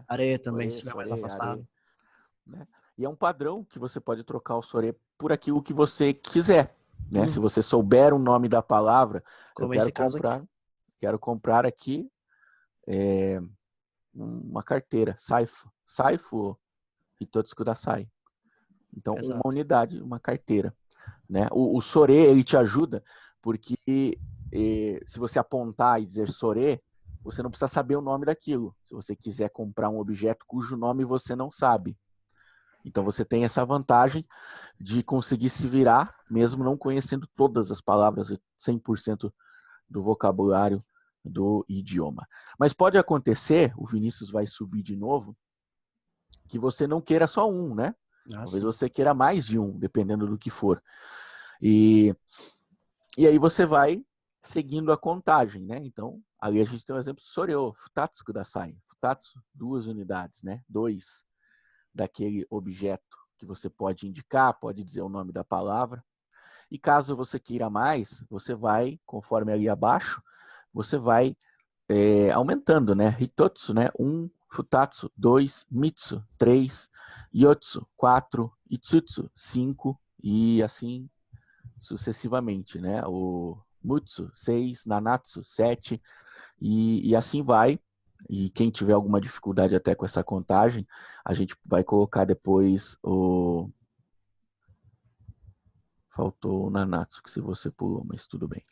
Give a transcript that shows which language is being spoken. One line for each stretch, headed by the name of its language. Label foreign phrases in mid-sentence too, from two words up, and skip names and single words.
Portuguese: Are também, Sore, se estiver mais sore, afastado. are, né? E é um padrão que você pode trocar o sore por aquilo que você quiser, né? Se você souber o nome da palavra, como eu esse caso aqui. quero comprar aqui uma carteira,
Japanese: 財布一つください.
Portuguese: Então, Exato. uma unidade, uma carteira, né? O sore, ele te ajuda porque se você apontar e dizer sore, você não precisa saber o nome daquilo. Se você quiser comprar um objeto cujo nome você não sabe. Então, você tem essa vantagem de conseguir se virar, mesmo não conhecendo todas as palavras, 100% do vocabulário do idioma. Mas pode acontecer, o Vinícius vai subir de novo, que você não queira só um, né? Talvez você queira mais de um, dependendo do que for. E aí você vai seguindo a contagem, né? Então, ali a gente tem um exemplo, Soreo,
Japanese: 二つください.
Portuguese: Futatsu, 2 unidades, né? 2 daquele objeto que você pode indicar, pode dizer o nome da palavra. E caso você queira mais, você vai, conforme ali abaixo, você vai aumentando, né? Hitotsu, né? 1, futatsu, 2, mitsu, 3, yotsu, 4, itsutsu, 5 e assim sucessivamente, né? O mutsu, 6, nanatsu, 7 e assim vai. E quem tiver alguma dificuldade até com essa contagem, a gente vai colocar depois o... Faltou o nanatsu, que se você pulou, mas tudo bem.